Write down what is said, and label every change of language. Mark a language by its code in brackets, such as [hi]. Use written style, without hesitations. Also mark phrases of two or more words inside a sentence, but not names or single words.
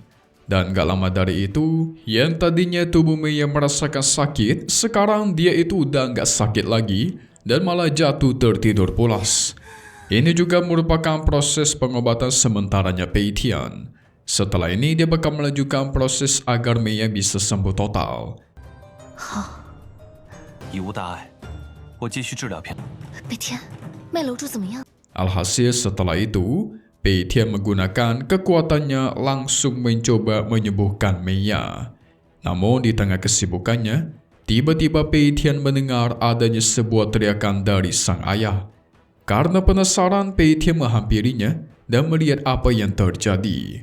[id] Dan gak lama dari itu, yang tadinya tubuh Meia merasakan sakit, sekarang dia itu udah gak sakit lagi dan malah jatuh tertidur pulas. Ini juga merupakan proses pengobatan sementaranya Pei Tian. Setelah ini dia bakal melanjutkan proses agar Meia bisa sembuh total. [zh] 已无大碍，我继续治疗片。北天， 麦楼主怎么样？ [id] Alhasil setelah itu, Pei Tian menggunakan kekuatannya langsung mencoba menyembuhkan Meia. Namun di tengah kesibukannya, tiba-tiba Pei Tian mendengar adanya sebuah teriakan dari sang ayah. Karena penasaran, Pei Tian menghampirinya dan melihat apa yang terjadi.